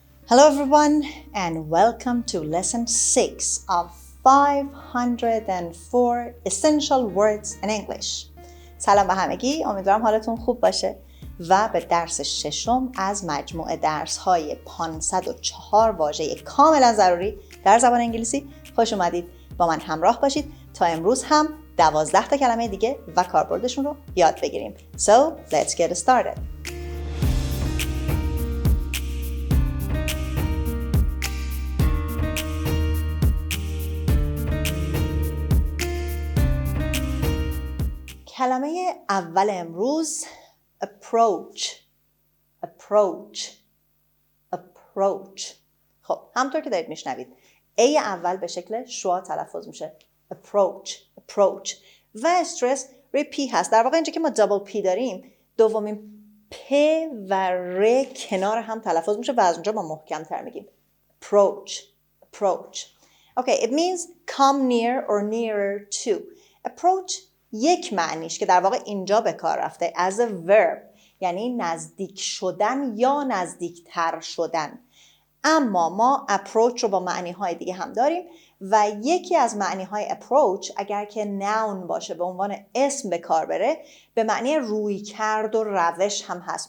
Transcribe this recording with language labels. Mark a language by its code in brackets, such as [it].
[en] Hello everyone and welcome to lesson 6 of 504 essential words in English. [fa] سلام به همگی، امیدوارم حالتون خوب باشه و به درس ششم از مجموعه درس‌های 504 واژه کاملا ضروری در زبان انگلیسی خوش اومدید. با من همراه باشید تا امروز هم 12 تا کلمه دیگه و کاربردشون رو یاد بگیریم. [en] So, let's get started. [fa] کلمه اول امروز approach. خب همونطور که دارید میشنوید ای اول به شکل شوا تلفظ میشه approach و استرس روی پی هست. در واقع اینجا که ما دابل پی داریم دومین پ و ر کنار هم تلفظ میشه و از اونجا ما محکم تر میگیم approach. [en] Okay, it means come near or nearer to. [fa] Approach یک معنیش که در واقع اینجا به کار رفته [en] as a verb [fa] یعنی نزدیک شدن یا نزدیکتر شدن. اما ما approach رو با معنی‌های دیگه هم داریم و یکی از معنی‌های approach اگر که noun باشه به عنوان اسم به کار بره به معنی روی کرد و روش هم هست.